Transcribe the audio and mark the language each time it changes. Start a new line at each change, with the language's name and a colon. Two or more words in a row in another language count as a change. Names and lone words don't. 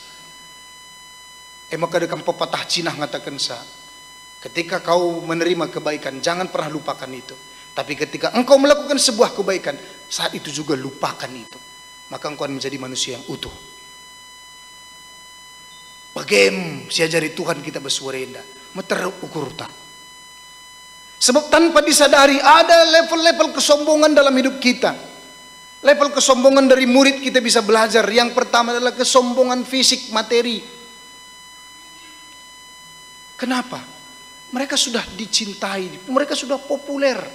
Indonesian: Maka dekam pepatah Cina mengatakan ketika kau menerima kebaikan jangan pernah lupakan itu. Tapi ketika engkau melakukan sebuah kebaikan, saat itu juga lupakan itu. Maka engkau akan menjadi manusia yang utuh. Bagaimana siajari Tuhan kita bersuarenda, meter ukur tak. Sebab tanpa disadari ada level-level kesombongan dalam hidup kita. Level kesombongan dari murid kita bisa belajar. Yang pertama adalah kesombongan fisik materi. Kenapa? Mereka sudah dicintai, mereka sudah populer.